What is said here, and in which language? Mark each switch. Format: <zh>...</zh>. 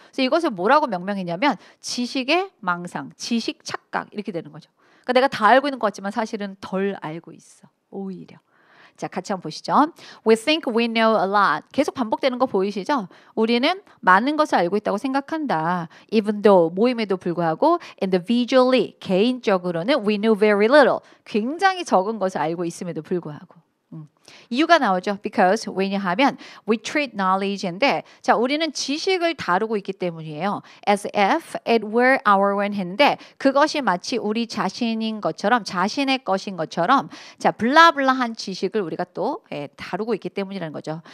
<ko>그래서 이것을 뭐라고 명명했냐면 지식의 망상, 지식 착각 이렇게 되는 거죠. 그러니까 내가 다 알고 있는 것 같지만 사실은 덜 알고 있어. 오히려. 자, 같이 한번 보시죠.</ko> <en>We think we know a lot.</en> <ko>계속 반복되는 거 보이시죠? 우리는 많은 것을 알고 있다고 생각한다.</ko> <en>Even though</en> <ko>모임에도 불구하고</ko> <en>individually</en> <ko>개인적으로는</ko> <en>we know very little.</en> <ko>굉장히 적은 것을 알고 있음에도 불구하고. 이유가 나오죠.</ko> <en>Because</en> <ko>왜냐하면</ko> <en>we treat knowledge</en> <ko>인데 자 우리는 지식을 다루고 있기 때문이에요.</ko> <en>As if it were our own</en> <ko>했는데 그것이 마치 우리 자신인 것처럼 자신의 것인 것처럼 자 블라블라한 지식을 우리가 또 다루고 있기 때문이라는 거죠.</ko>